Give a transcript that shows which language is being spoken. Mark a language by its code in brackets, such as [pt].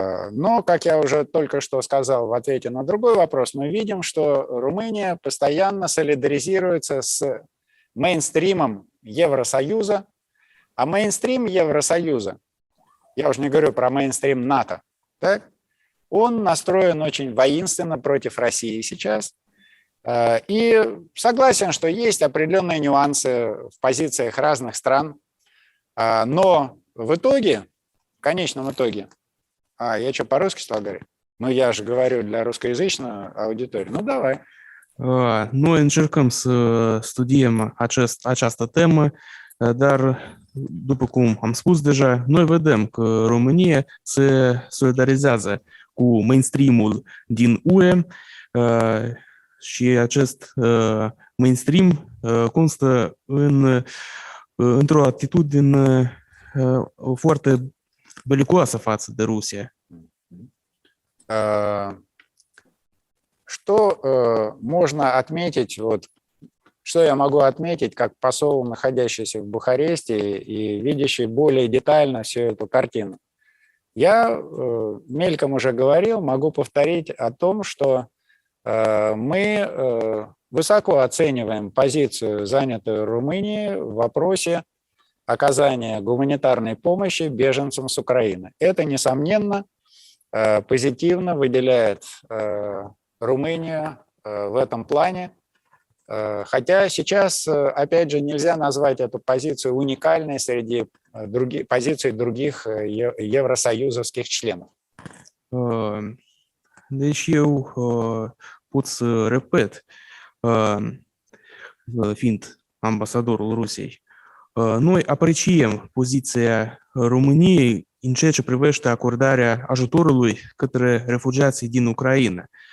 [ru] Но, как я уже только что сказал в ответе на другой вопрос, мы видим, что Румыния постоянно солидаризируется с мейнстримом Евросоюза, а мейнстрим Евросоюза, я уже не говорю про мейнстрим НАТО, так, он настроен очень воинственно против России сейчас. И согласен, что есть определенные нюансы в позициях разных стран, но в итоге, в конечном итоге, я что, по-русски стал говорить? Ну, я же говорю для ruscoязычной аудитории. Ну, давай. [ro] Noi încercăm să studiem această temă, dar, după cum am spus deja, noi vedem că România se solidarizează cu mainstream-ul din UE și acest mainstream constă într-o atitudine foarte belicoasă față de Rusia. [ru] Что можно отметить, вот, что я могу отметить как посол, находящийся в Бухаресте и видящий более детально всю эту картину? Я мельком уже говорил, могу повторить о том, что мы высоко оцениваем позицию, занятую Румынией в вопросе оказания гуманитарной помощи беженцам с Украины. Это, несомненно, позитивно выделяет Румынию в этом плане, хотя сейчас, опять же, нельзя назвать эту позицию уникальной среди позиций других евросоюзовских членов. [ro] Deci eu pot să repet, fiind ambasadorul Rusiei, noi apreciem poziția României în ceea ce privește acordarea ajutorului către refugiații din Ucraina.